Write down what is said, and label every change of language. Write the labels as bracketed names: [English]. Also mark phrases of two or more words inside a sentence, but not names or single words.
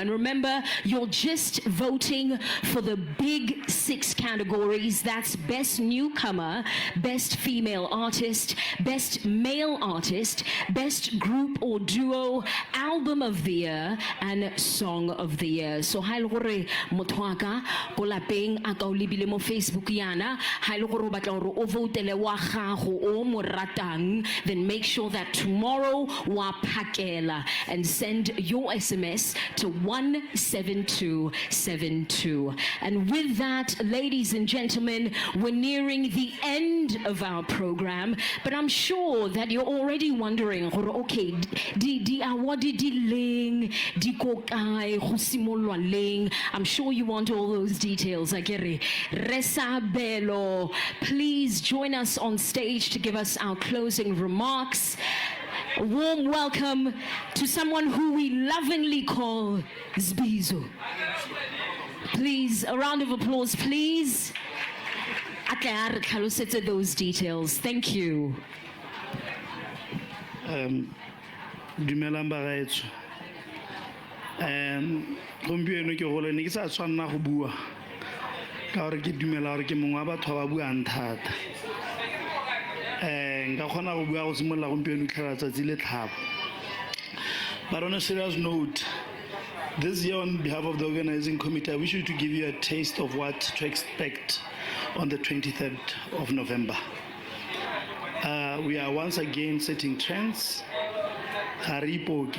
[English] And remember, you're just voting for the big 6 categories. That's Best Newcomer, Best Female Artist, Best Male Artist, Best Group or Duo, Album of the Year, and Song of the Year. [Tswana] So ha ile gore motho wa ka go lapeng a ka o lebile mo Facebook yana, ha ile gore o batla gore o votele wa gago o mo ratang, [English] then make sure that tomorrow [Tswana] wa phakela [English] and send your SMS to 17272. And with that, ladies and gentlemen, we're nearing the end of our program, but I'm sure that you're already wondering, [Tswana] okay, di award di leng, di ko kae, go simolwa leng. [English] I'm sure you want all those details. Akere Resa Belo, please join us on stage to give us our closing remarks. A warm welcome to someone who we lovingly call Zbizo. Please, a round of applause, please. Those details. Thank you. [Tswana] Dumelang bagaetsho. Gompieno ke gole ne ke sa tshwanna go bua ka gore ke dumela gore ke mongwe wa batho ba buang thata. Nka kgona go bua go simolola gompieno tlhela tsatsi le tlhabo. [English] But on a serious note, this year on behalf of the organizing committee, I wish you to give you a taste of what to expect on the 23rd of November. We are once again setting trends. Haripoki.